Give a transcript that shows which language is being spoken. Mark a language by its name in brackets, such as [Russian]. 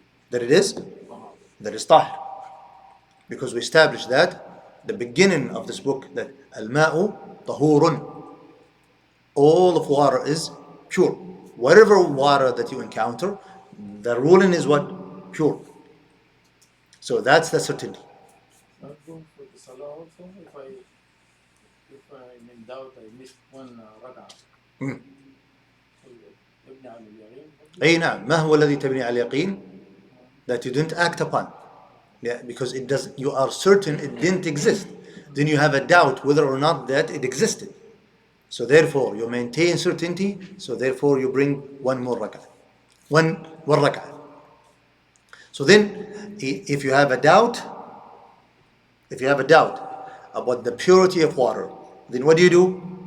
[English] That it is tahir. Because we established that the beginning of this book, that al-ma'u tahurun, all of water is pure. Whatever water that you encounter, the ruling is what? Pure. So that's the certainty. Not going for the salah also. If I'm in doubt, I missed one rak'ah. Mm. [Arabic] So يبني على اليقين. أي نعم. ما هو الذي تبني على اليقين? [English] That you didn't act upon. Yeah, because it does. You are certain it didn't exist. Then you have a doubt whether or not that it existed. So therefore you maintain certainty. So therefore you bring one more rak'ah. One rak'ah. So then if you have a doubt about the purity of water, then what do?